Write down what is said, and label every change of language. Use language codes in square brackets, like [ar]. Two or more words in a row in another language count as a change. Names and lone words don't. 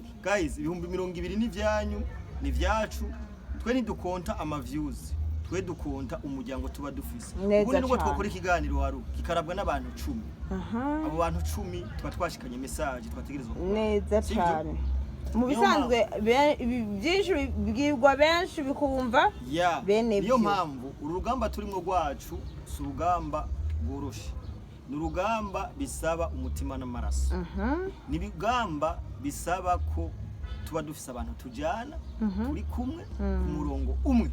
[rn] Guys, ibihumbi 20 ni vyanyu ni vyacu, twe ntidukonta ama views, twe dukonta umuryango tuba dufise. Ubundi nubwo twakora ikiganiro haru kikarabwa n'abantu 10. Abo bantu 10 tuba twashikanye message twategerezwa neza cyane. Mu bisanzwe byinshi bwirwa benshi bikumva bene niyo mpamvu urugamba turimo rwacu si urugamba rworoshe, ni urugamba bisaba umutima n'amaraso, ni ibigamba bisaba ko tuba dufise abantu tujyana turi kumwe ku murongo umwe